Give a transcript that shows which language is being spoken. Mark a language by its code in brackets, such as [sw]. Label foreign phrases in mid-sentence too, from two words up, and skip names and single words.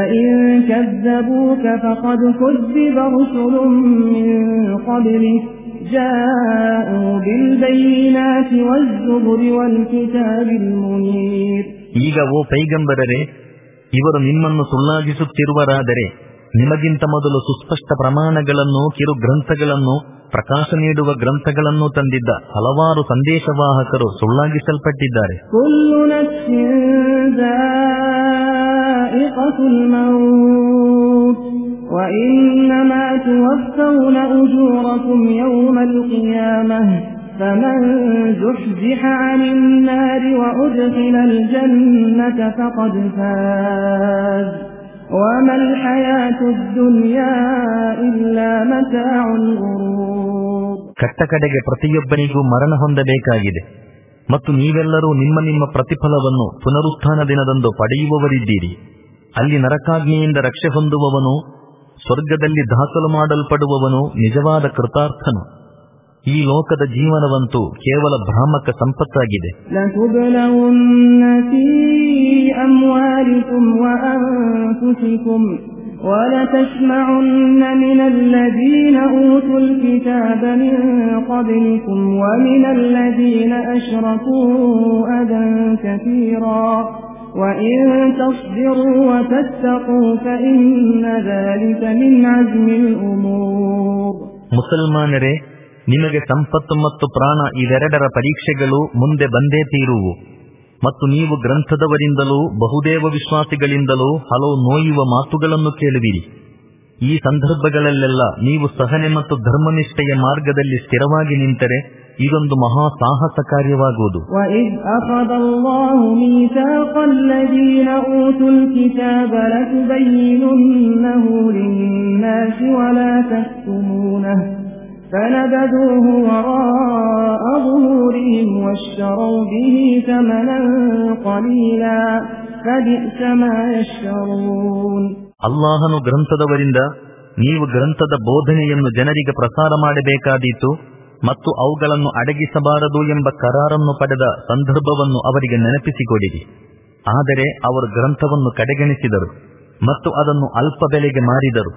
[kn] ಈಗ ಓ ಪೈಗಂಬರರೇ, ಇವರು ನಿಮ್ಮನ್ನು ಸುಳ್ಳಾಗಿಸುತ್ತಿರುವರಾದರೆ ನಿಮಗಿಂತ ಮೊದಲು ಸುಸ್ಪಷ್ಟ ಪ್ರಮಾಣಗಳನ್ನು, ಕಿರು ಗ್ರಂಥಗಳನ್ನು, ಪ್ರಕಾಶ ನೀಡುವ ಗ್ರಂಥಗಳನ್ನು ತಂದಿದ್ದ ಹಲವಾರು ಸಂದೇಶವಾಹಕರು ಸುಳ್ಳಾಗಿಸಲ್ಪಟ್ಟಿದ್ದಾರೆ. [ar] فمن زحزح عن النار وأدخل الجنة فقد فاز وما الحياة الدنيا إلا متاع الغرور. [kn] ಕಟ್ಟ ಕಡೆಗೆ ಪ್ರತಿಯೊಬ್ಬನಿಗೂ ಮರಣ ಹೊಂದಬೇಕಾಗಿದೆ, ಮತ್ತು ನೀವೆಲ್ಲರೂ ನಿಮ್ಮ ನಿಮ್ಮ ಪ್ರತಿಫಲವನ್ನು ಪುನರುತ್ಥಾನ ದಿನದಂದು ಪಡೆಯುವವರಿದ್ದೀರಿ. ಅಲ್ಲಿ ನರಕಾಗ್ನಿಯಿಂದ ರಕ್ಷೆ ಹೊಂದುವವನು, ಸ್ವರ್ಗದಲ್ಲಿ ದಾಖಲು ಮಾಡಲ್ಪಡುವವನು ನಿಜವಾದ ಕೃತಾರ್ಥನು. ಈ ಲೋಕದ ಜೀವನವಂತೂ ಕೇವಲ ಭ್ರಾಮಕ ಸಂಪತ್ತಾಗಿದೆ. [ar] لتبلغن في أموالكم وأنفسكم ولتسمعن من الذين أوتوا الكتاب من قبلكم ومن الذين أشركوا أذى كثيرا وإن تصبروا وتتقوا فإن ذلك من عزم الأمور. [kn] ಮುಸಲ್ಮಾನರೇ, ನಿಮಗೆ ಸಂಪತ್ತು ಮತ್ತು ಪ್ರಾಣ ಇವೆರಡರ ಪರೀಕ್ಷೆಗಳು ಮುಂದೆ ಬಂದೇ ತೀರುವು, ಮತ್ತು ನೀವು ಗ್ರಂಥದವರಿಂದಲೂ ಬಹುದೇವ ವಿಶ್ವಾಸಿಗಳಿಂದಲೂ ಹಲವು ನೋಯುವ ಮಾತುಗಳನ್ನು ಕೇಳುವಿರಿ. ಈ ಸಂದರ್ಭಗಳಲ್ಲೆಲ್ಲ ನೀವು ಸಹನೆ ಮತ್ತು ಧರ್ಮನಿಷ್ಠೆಯ ಮಾರ್ಗದಲ್ಲಿ ಸ್ಥಿರವಾಗಿ ನಿಂತರೆ ಇದೊಂದು ಮಹಾ ಸಾಹಸ ಕಾರ್ಯವಾಗುವುದು. [ar] وَإِذْ أَخَذَ اللَّهُ مِيثَاقَ الَّذِينَ أُوتُوا الْكِتَابَ لَتُبَيِّنُنَّهُ لِلنَّاسِ وَلَا تَكْتُمُونَهُ فَنَبَذُوهُ وَرَاءَ ظُهُورِهِمْ وَاشْتَرَوْا بِهِ ثَمَنًا قَلِيلًا فَبِئْسَ مَا يَشْتَرُونَ. [kn] ಅಲ್ಲಾಹನು ಗ್ರಂಥದವರಿಂದ ನೀವು ಗ್ರಂಥದ ಬೋಧನೆಯನ್ನು ಜನರಿಗೆ ಪ್ರಸಾರ ಮಾಡಬೇಕಾದೀತು ಮತ್ತು ಅವುಗಳನ್ನು ಅಡಗಿಸಬಾರದು ಎಂಬ ಕರಾರನ್ನು ಪಡೆದ ಸಂದರ್ಭವನ್ನು ಅವರಿಗೆ ನೆನಪಿಸಿಕೊಡಿರಿ. ಆದರೆ ಅವರು ಗ್ರಂಥವನ್ನು ಕಡೆಗಣಿಸಿದರು ಮತ್ತು ಅದನ್ನು ಅಲ್ಪ ಬೆಲೆಗೆ ಮಾರಿದರು.